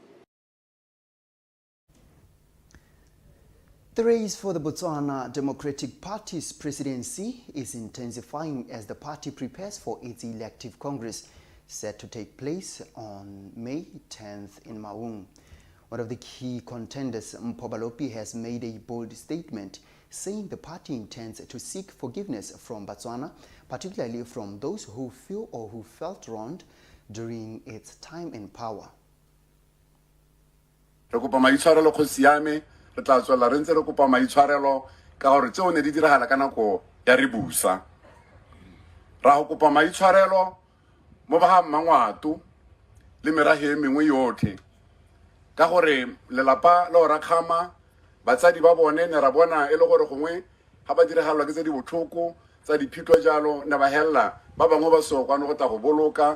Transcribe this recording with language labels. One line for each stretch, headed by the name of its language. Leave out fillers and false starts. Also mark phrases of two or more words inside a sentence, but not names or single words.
English: The race for the Botswana Democratic Party's presidency is intensifying as the party prepares for its elective Congress, set to take place on May 10th in Maung. One of the key contenders, Mpobalopi, has made a bold statement saying the party intends to seek forgiveness from Botswana, particularly from those who feel or who felt wronged during its time in power.
Tswana: Re kopa maitshwarelo kgosi ya me, re tla tswela re ntse re kopa maitshwarelo ka gore tseo ne di diragala ka nako ya re busa. Ra go kopa maitshwarelo mo ba mangwatu le merahe mengwe yotlhe ka gore lelapa la ora khama batsadi ba bone ne ra bona e le gore gongwe ga ba diregalwa ke tse di botlhoko tsa diphitlo jalo ne ba hella ba bangwe ba so kwana go ta go boloka